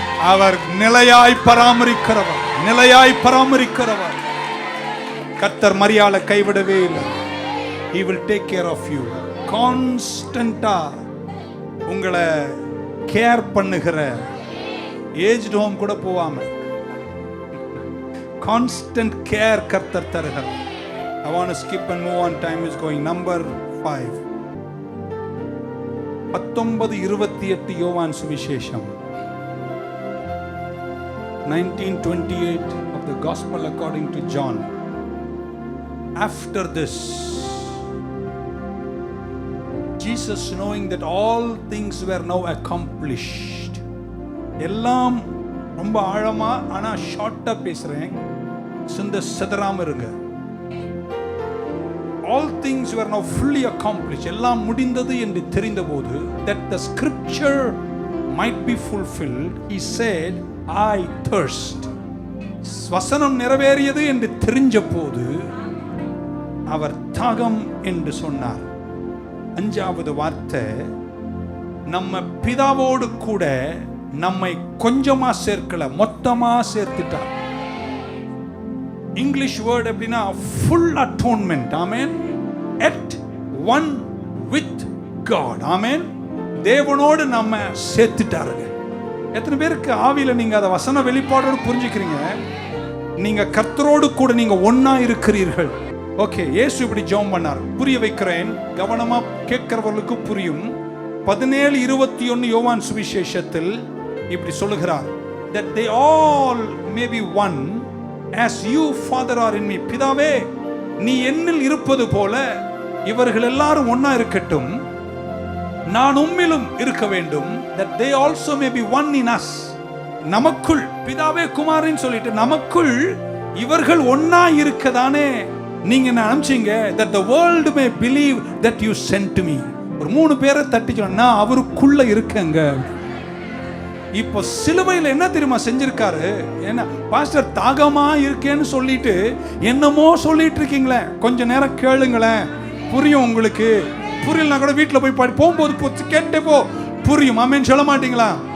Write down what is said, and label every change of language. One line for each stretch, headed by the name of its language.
Tamil: அவர் நிலையாய் பராமரிக்கிறவர், நிலையாய் பராமரிக்கிறவர். கர்த்தர் மரியாளை கைவிடவே இல்லை.
English: He will take care of you.
Tamil: கான்ஸ்டன்ட்டா உங்களை கேர் பண்ணுகிற, ஏஜ்ட் ஹோம் கூட போவாம கான்ஸ்டன்ட் கேர் கர்த்தர் தருகிறார்.
English: I want to skip and move on. Time is going. Number 5.
Tamil: 19:28 யோவான் சுவிசேஷம்.
English: 19:28 of the Gospel according to John. After this, Jesus, knowing that all things were now accomplished.
Tamil: எல்லாம் ரொம்ப ஆழமா ஆனா ஷார்ட்டா பேசுறேன், சிதறாம இருங்க.
English: All things were now fully accomplished.
Tamil: எல்லாம் முடிந்தது என்று தெரிந்தபோது,
English: that the scripture might be fulfilled, he said, I thirst.
Tamil: வசனம் நிறைவேறியது என்று தெரிஞ்ச போது அவர் தாகம் என்று சொன்னார். 5வது வார்த்தை, நம்ம பிதாவோடு கூட நம்மை கொஞ்சமா சேர்க்கல, மொத்தமா சேர்த்துட்டார். இங்கிலீஷ் வேர்ட் எப்படின்னா full atonement.
English: ஆமென். at one with God. ஆமென்.
Tamil: தேவனோடு நம்ம சேர்த்துட்டாருங்க. எத்தனை பேருக்கு ஆவியில நீங்க அத வசன வெளிப்பாடோடு புரிஞ்சுக்கிறீங்க? நீங்க கர்த்தரோடு கூட நீங்க ஒண்ணா இருக்கிறீர்கள். ஓகே, இயேசு இப்படி ஜெபம் பண்ணார். புரிய வைக்கிறேன், கவனமா கேட்கிறவர்களுக்கு புரியும்.
English: 17:21
Tamil: யோவான் சுவிசேஷத்தில் இப்படி சொல்லுகிறார்,
English: that they all may be one as you father are in me.
Tamil: பிதாவே, நீ என்னில் இருப்பது போல இவர்கள் எல்லாரும் ஒண்ணா இருக்கட்டும், நான் உம்மிலும் இருக்க வேண்டும்.
English: that they also may be one in us.
Tamil: நமக்குள், பிதாவே குமாரன் சொல்லிட்டு நமக்குள் இவர்கள் ஒண்ணா இருக்கதானே நீங்க என்ன அனுப்பிச்சீங்க.
English: that the world may believe that you sent to me.
Tamil: ஒரு 3 பேரை தட்டி சொன்னா அவருக்குள்ள இருக்கங்க. இப்போ சிலுவையில் என்ன தெரியுமா செஞ்சிருக்காரு? என்ன பாஸ்டர் தாகமா இருக்கேன்னு சொல்லிட்டு என்னமோ சொல்லிட்டு இருக்கீங்களே, கொஞ்ச நேரம் கேளுங்களேன், புரியும் உங்களுக்கு. புரியலனா கூட வீட்டில் போய் பாடி போகும்போது கேட்டே போ, புரியும். ஆமென் சொல்ல மாட்டீங்களா?